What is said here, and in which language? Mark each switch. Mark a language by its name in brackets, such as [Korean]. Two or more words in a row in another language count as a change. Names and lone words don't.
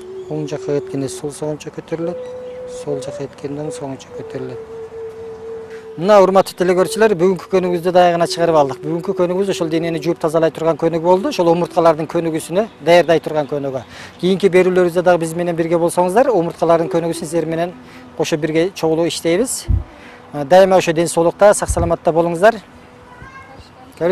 [Kazakh] оң жаққа кеткенде сол соңынша көтеріледі, сол жаққа кеткенде соңынша көтеріледі. [Kyrgyz] Мына урматтуу телекөрүүчүлөр, бүгүнкү көнүгүбүздү даягына чыгарып алдык. Бүгүнкү көнүгүбүз ошол денени жууп тазалай турган көнүгүү болду. Ошол омурткалардын көнүгүүсүнө даярдай турган көнүгүү. Кийинки берүүлөрүбүздө дагы биз менен бирге болсоңуздар, омурткалардын көнүгүүсүн сиздер менен кошо бирге чогулуп иштейбиз. Дайыма ошо ден соолукта, сак саламатта болуңуздар.